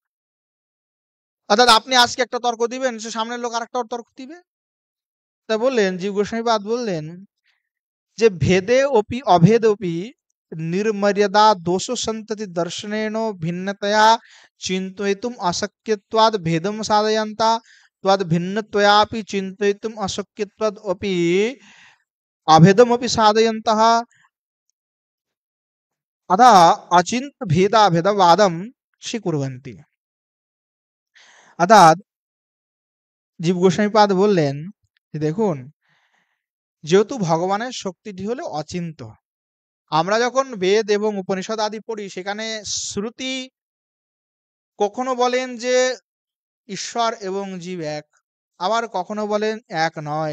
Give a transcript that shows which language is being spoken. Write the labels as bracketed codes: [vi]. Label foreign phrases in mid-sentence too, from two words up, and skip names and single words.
[bn] অর্থাৎ আপনি আজকে একটা তর্ক দিবেন, সে সামনের লোক আরেকটা তর্ক দিবে। তা বললেন, জীব গোস্বামীপাদ বললেন যে [sa] ভেদে অপি অভেদপি নির্মর্যাদা দোষ সন্ততি দর্শনেন ভিন্নতয়া চিন্তয়িতুম অশক্যত্বাদ ভেদম সাধয়ন্তা त्वद् भिन्नत्वयापि चिन्तयितुम् अशक्यत्वाद् अपि अभेदमपि साधयन्तः अतः अचिन्त्य भेदाभेदवादं स्वीकुर्वन्ति। [bn] অর্থাৎ জীব গোস্বামীপাদ বললেন যে দেখুন, যেহেতু ভগবানের শক্তিটি হলো অচিন্ত, আমরা যখন বেদ এবং উপনিষদ আদি পড়ি, সেখানে শ্রুতি কখনো বলেন যে ঈশ্বর এবং জীব এক, আবার কখনো বলেন এক নয়।